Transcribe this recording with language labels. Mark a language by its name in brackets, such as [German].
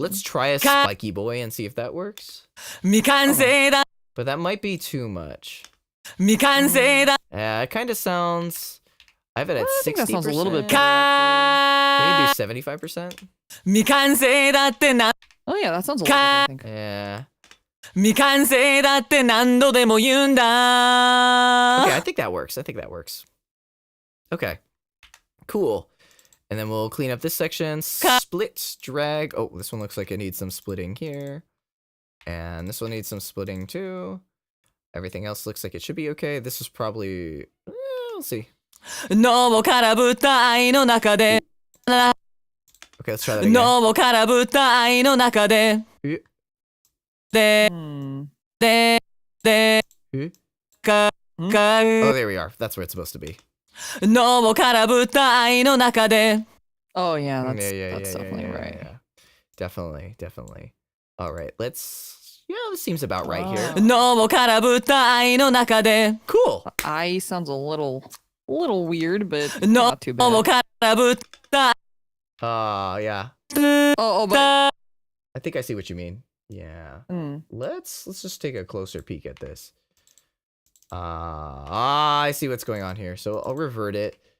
[English] Let's try a spiky boy and see if that works. But that might be too much. Yeah, it kind of sounds... I have it at 60%. I think that sounds a little bit better. Maybe do 75%? Oh yeah, that sounds a little better, I think. Yeah. [Japanese] 未完成だって何度でも言うんだ [English] Okay, I think that works. Okay. Cool. And then we'll clean up this section. Split, drag. Oh, this one looks like it needs some splitting here. And this one needs some splitting too. Everything else looks like it should be okay. This is probably... we'll see. [Japanese] 脳を空振った愛の中で [English] Okay, let's try that again. [Japanese] 脳を空振った愛の中でで Hmm. でか [English] Oh, there we are. That's where it's supposed to be. [Japanese] 脳を空振った愛の中で [English] Oh yeah, that's definitely right. Definitely. All right, let's... Yeah, this seems about right here. [Japanese] 脳を空振った愛の中で [English] Cool. I sounds a little weird, but not too [Japanese] 脳を [English] bad. [Japanese] 空振った [English] Yeah. Oh, but I think I see what you mean. Yeah. Let's just take a closer peek at this. I see what's going on here. So I'll revert it.